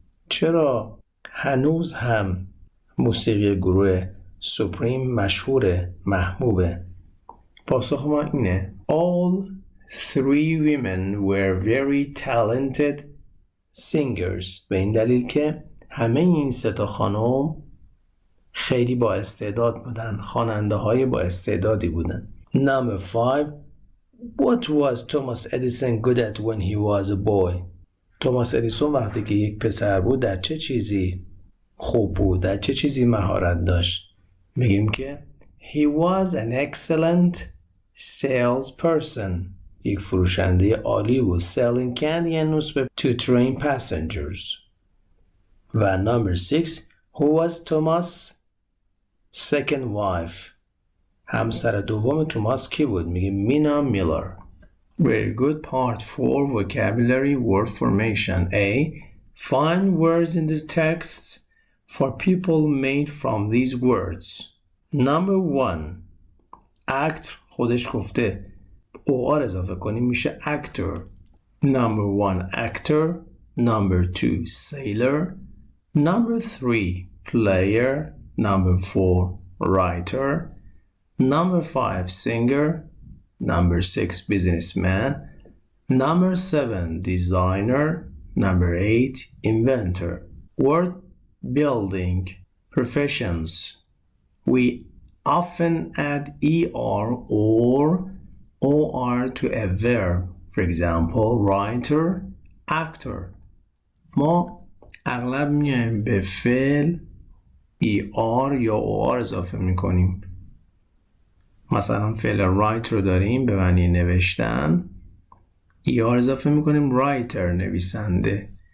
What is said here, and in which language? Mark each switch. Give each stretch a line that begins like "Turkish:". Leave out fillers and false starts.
Persian: چرا هنوز هم موسیقی گروه سوپریم مشهوره، محبوبه؟ پاسخ ما اینه
English: All 3 women were very talented singers.
Persian: به این dلیل که همه این 3 خانم خیلی با استعداد بودن، خواننده های با استعدادی بودن.
English: Number 5. What was Thomas Edison good at when he was a boy?
Persian: توماس ادیسون وقتی که یک پسر بود در چه چیزی خوب بود، در چه چیزی مهارت داشت؟ میگیم که
English: he was an excellent salesperson.
Persian: یک فروشنده عالی بود.
English: Selling candy and newspaper to train passengers. و number 6 who was Thomas second wife.
Persian: همسر دوم توماس کی بود؟ میگیم مینا میلر.
English: Very good. Part 4 vocabulary word formation. A. Find words in the texts for people made from these words. Number 1.
Persian: Act خودش گفته OR اضافه کنیم میشه actor.
English: Number 1 actor. Number 2 sailor. Number 3 player. Number 4 writer. Number 5 singer. Number 6 businessman. Number 7 designer. Number 8 inventor. Word building professions. We often add ER or OR to a verb. For example, writer, actor.
Persian: ما اغلب میایم به فعل ER یا OR اضافه میکنیم. مثلا فعل write رو داریم به معنی نوشتن، ER اضافه میکنیم writer نویسنده.